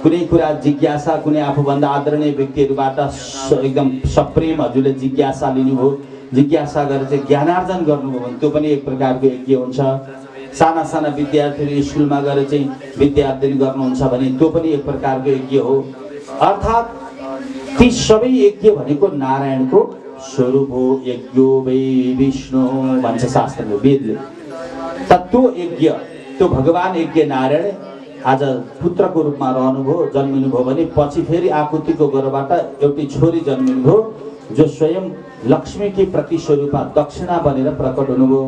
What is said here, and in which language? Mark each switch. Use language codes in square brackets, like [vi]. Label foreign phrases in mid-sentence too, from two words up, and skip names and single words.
[ne] कुनै कुरा जिज्ञासा कुनै आफूभन्दा आदरणीय व्यक्तिहरूबाट एकदम सप्रेम हजुरले जिज्ञासा लिनुभयो, जिज्ञासा गरेर चाहिँ ज्ञानार्जन गर्नुभयो भने त्यो पनि एक प्रकारको यज्ञ हुन्छ। साना साना विद्यार्थीहरू स्कुलमा गएर चाहिँ विद्यार्जन गर्नुहुन्छ भने त्यो पनि एक प्रकारको यज्ञ हो। अर्थात् ती सबै यज्ञ भनेको नारायणको स्वरूप हो। [sa] यज्ञो वै विष्णु [ne] भन्छ शास्त्रले, वेदले। त त्यो यज्ञ, त्यो भगवान यज्ञ नारायण आज पुत्रको रूपमा रहनुभयो, जन्मिनुभयो भने पछि फेरि आकुतिको गर्भबाट एउटी छोरी जन्मिनुभयो जो स्वयं लक्ष्मीकी प्रतिस्वरूपमा दक्षिणा बनेर प्रकट हुनुभयो।